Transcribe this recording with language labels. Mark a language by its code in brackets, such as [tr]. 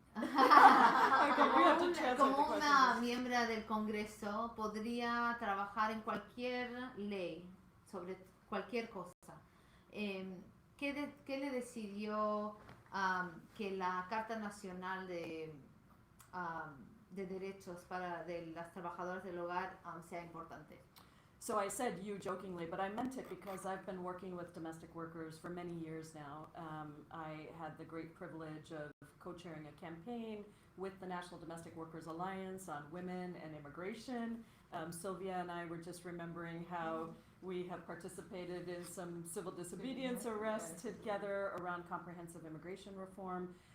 [en] Okay, we have to translate the [es] Como una [en] question. [es] miembro del Congreso podría trabajar en cualquier ley, sobre cualquier cosa. ¿Qué le decidió que la Carta Nacional de Derechos de las trabajadoras del hogar sea importante? [en] So I said you jokingly, but I meant it because I've been working with domestic workers for many years now. I had the great privilege of co-chairing a campaign with the National Domestic Workers Alliance on women and immigration. Sylvia and I were just remembering how we have participated in some civil disobedience arrests together around comprehensive immigration reform.